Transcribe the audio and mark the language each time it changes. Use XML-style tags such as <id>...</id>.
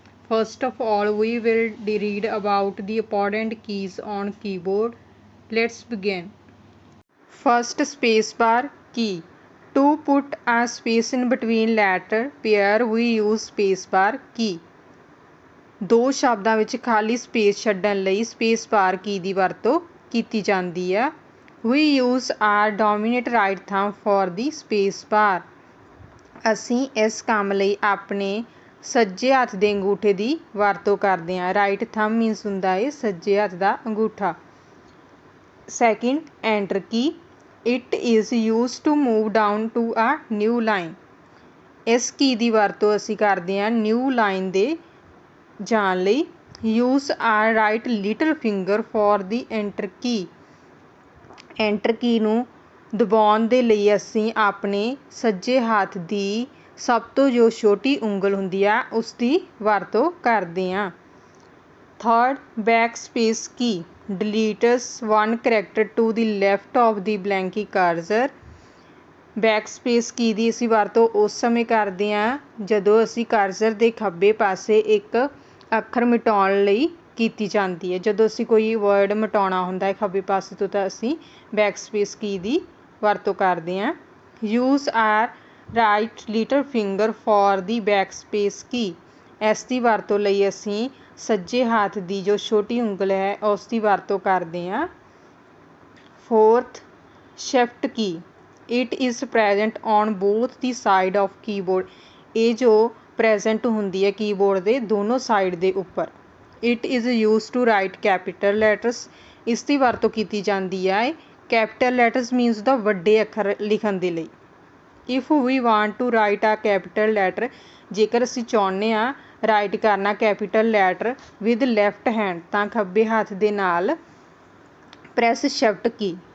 <en>First of all we will read about the important keys on keyboard. Let's begin. First, spacebar key. To put a space in between letter pair we use spacebar key.</en> <pa>ਦੋ ਸ਼ਬਦਾਂ ਵਿੱਚ ਖਾਲੀ space ਛੱਡਣ ਲਈ spacebar key ਦੀ ਵਰਤੋਂ ਕੀਤੀ ਜਾਂਦੀ ਹੈ.</pa> <en>We use our dominant right thumb for the spacebar.</en> <pa>ਅਸੀਂ ਇਸ ਕੰਮ ਲਈ ਆਪਣੇ ਸੱਜੇ ਹੱਥ ਦੇ ਅੰਗੂਠੇ ਦੀ ਵਰਤੋਂ ਕਰਦੇ ਹਾਂ. ਰਾਈਟ ਥੰਬ ਮੀਨਸ ਹੁੰਦਾ ਹੈ ਸੱਜੇ ਹੱਥ ਦਾ ਅੰਗੂਠਾ.</pa> <en>Second, enter key. It is used to move down to a new line.</en> <pa>ਇਸ ਕੀ ਦੀ ਵਰਤੋਂ ਅਸੀਂ ਕਰਦੇ ਹਾਂ ਨਿਊ ਲਾਈਨ ਦੇ ਜਾਣ ਲਈ.</pa> <en>Use our right little finger for the enter key.</en> <pa>Enter key ਨੂੰ ਦਬਾਉਣ ਦੇ ਲਈ ਅਸੀਂ ਆਪਣੇ ਸੱਜੇ ਹੱਥ ਦੀ ਸਭ ਤੋਂ ਜੋ ਛੋਟੀ ਉਂਗਲ ਹੁੰਦੀ ਆ ਉਸ ਦੀ ਵਰਤੋਂ ਕਰਦੇ ਹਾਂ.</pa> <en>Third, backspace key deletes one character to the left of the blank cursor.</en> <pa>Backspace key ਦੀ ਅਸੀਂ ਵਰਤੋਂ ਉਸ ਸਮੇਂ ਕਰਦੇ ਹਾਂ ਜਦੋਂ ਅਸੀਂ ਕਰਸਰ ਦੇ ਖੱਬੇ ਪਾਸੇ ਇੱਕ ਅੱਖਰ ਮਿਟਾਉਣ ਲਈ ਕੀਤੀ ਜਾਂਦੀ ਹੈ. ਜਦੋਂ ਅਸੀਂ ਕੋਈ ਵਰਡ ਮਿਟਾਉਣਾ ਹੁੰਦਾ ਹੈ ਖੱਬੇ ਪਾਸੇ ਤੋਂ ਤਾਂ ਅਸੀਂ backspace key ਦੀ ਵਰਤੋਂ ਕਰਦੇ ਹਾਂ.</pa> <en>Use our right little finger for the backspace key.</en> <pa>ਇਸ ਦੀ ਵਰਤੋਂ ਲਈ ਅਸੀਂ ਸੱਜੇ ਹੱਥ ਦੀ ਜੋ ਛੋਟੀ ਉਂਗਲ ਹੈ ਉਸ ਦੀ ਵਰਤੋਂ ਕਰਦੇ ਹਾਂ.</pa> <en>Fourth, shift key. It is present on both the side of keyboard.</en> <pa>ਇਹ ਜੋ present ਹੁੰਦੀ ਹੈ ਕੀਬੋਰਡ ਦੇ ਦੋਨੋਂ ਸਾਈਡ ਦੇ ਉੱਪਰ.</pa> <en>It is used to write capital letters.</en> <pa>ਇਸ ਦੀ ਵਰਤੋਂ ਕੀਤੀ ਜਾਂਦੀ ਹੈ capital letters means ਦਾ ਵੱਡੇ ਅੱਖਰ ਲਿਖਣ ਦੇ ਲਈ.</pa> <en>If we want to write a capital letter,</en> <pa>ਜੇਕਰ ਅਸੀਂ ਚਾਹੁੰਦੇ ਹਾਂ ਰਾਈਟ ਕਰਨਾ capital letter with left hand ਤਾਂ ਖੱਬੇ ਹੱਥ ਦੇ ਨਾਲ ਪ੍ਰੈਸ ਸ਼ਿਫਟ ਕੀ.</pa>